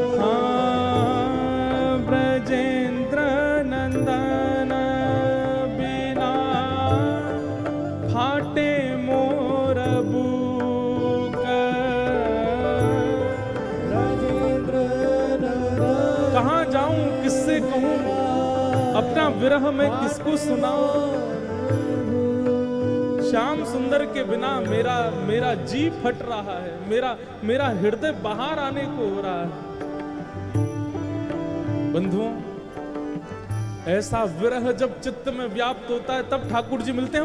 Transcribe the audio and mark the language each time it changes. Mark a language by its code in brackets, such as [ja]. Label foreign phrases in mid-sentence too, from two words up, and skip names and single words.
[hi] हाँ ब्रजेंद्र नंदन बिना फाटे मोर बुक, ब्रजेंद्र नंदन। कहाँ जाऊं किससे कहूं अपना विरह में किसको सुनाऊं, श्याम सुंदर के बिना मेरा जी फट रहा है, मेरा हृदय बाहर आने को हो रहा है। बंधुओं, ऐसा विरह जब चित्त में व्याप्त होता है तब ठाकुर जी मिलते हैं।